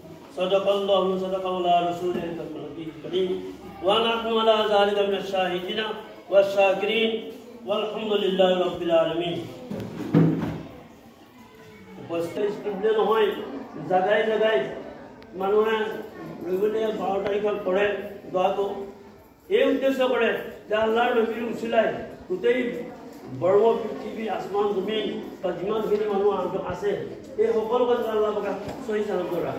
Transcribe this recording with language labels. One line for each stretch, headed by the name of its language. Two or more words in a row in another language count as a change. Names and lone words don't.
Arabic: صدق الله صدق رسوله الكريم ونحن على ذلك من الشاهدين والشاكرين والحمد لله رب العالمين.
Assamese: उपस्थित নহয় জায়গায় জায়গায় মানুহে বিভিন্ন 12 তাৰিখত কৰে দোৱাটো এই উদ্দেশ্য কৰে যে আল্লাহৰ নবীৰ উছিলাই গোটেই বৰ্গ পৃথিৱী আসমান জমিন বা যিমানখিনি মানুহ আছে এই সকলো কথা আল্লাহ পাক সহি সালামত ৰাখে।